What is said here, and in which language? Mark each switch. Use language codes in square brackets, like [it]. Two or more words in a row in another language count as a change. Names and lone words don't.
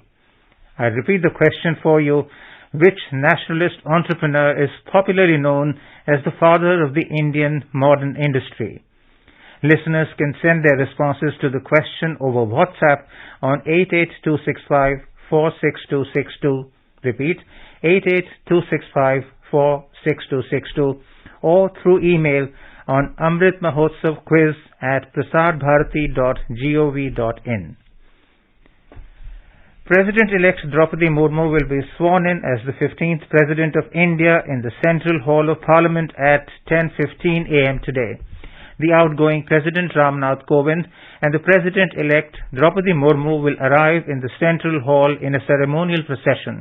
[en] I repeat the question for you. Which nationalist entrepreneur is popularly known as the father of the Indian modern industry? Listeners can send their responses to the question over WhatsApp on 88265 46262. Repeat, 88265 46262 or through email on amritmahotsavquiz@prasarbharati.gov.in. President-elect Draupadi Murmu will be sworn in as the 15th President of India in the Central Hall of Parliament at 10:15 a.m. today. The outgoing President Ramnath Kovind and the President-elect Draupadi Murmu will arrive in the Central Hall in a ceremonial procession.